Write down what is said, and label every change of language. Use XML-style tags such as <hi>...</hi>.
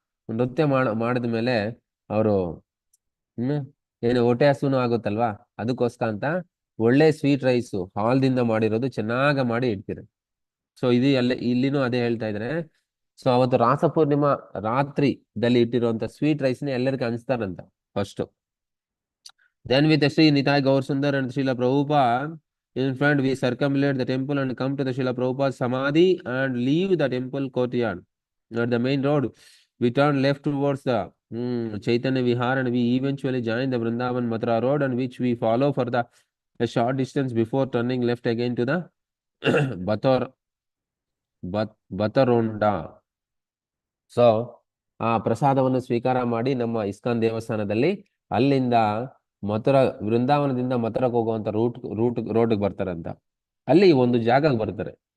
<kn>ನೃತ್ಯ ಮಾಡಿದ್ಮೇಲೆ ಅವರು ಏನು ಹೊಟ್ಟೆ ಹಸುನು ಆಗುತ್ತಲ್ವಾ, ಅದಕ್ಕೋಸ್ಕರ ಅಂತ ಒಳ್ಳೆ ಸ್ವೀಟ್ ರೈಸು ಹಾಲ್ದಿಂದ ಮಾಡಿರೋದು ಚೆನ್ನಾಗ ಮಾಡಿ ಇಡ್ತೀರ. ಸೊ ಇದು ಇಲ್ಲಿನೂ ಅದೇ ಹೇಳ್ತಾ ಇದ್ರೆ, ಸೊ ಅವತ್ತು ರಾಸ ಪೂರ್ಣಿಮಾ ರಾತ್ರಿದಲ್ಲಿ ಇಟ್ಟಿರುವಂತ ಸ್ವೀಟ್ ರೈಸ್ನ ಎಲ್ಲರಿಗೂ ಹಂಚ್ತಾರಂತ first.</kn> <en>Then with Sri Nitai Gaur Sundar and Srila Prabhupada in front, we circumambulate the temple and come to the Srila Prabhupada Samadhi and leave the temple courtyard. At the main road, we turn left towards the Chaitanya Vihar and we eventually join the Vrindavan Mathura road, and which we follow for a short distance before turning left again to the Batar, Bataronda.</en> <kn>So ಆ ಪ್ರಸಾದವನ್ನು ಸ್ವೀಕಾರ ಮಾಡಿ ನಮ್ಮ ISKCON ದೇವಸ್ಥಾನದಲ್ಲಿ ಅಲ್ಲಿಂದ ವೃಂದಾವನದಿಂದ ಮಥುರಕ್ಕೆ ಹೋಗುವಂತ ರೋಡ್ಗೆ ಬರ್ತಾರಂತ. ಅಲ್ಲಿ ಒಂದು ಜಾಗಕ್ಕೆ ಬರ್ತಾರೆ.</kn>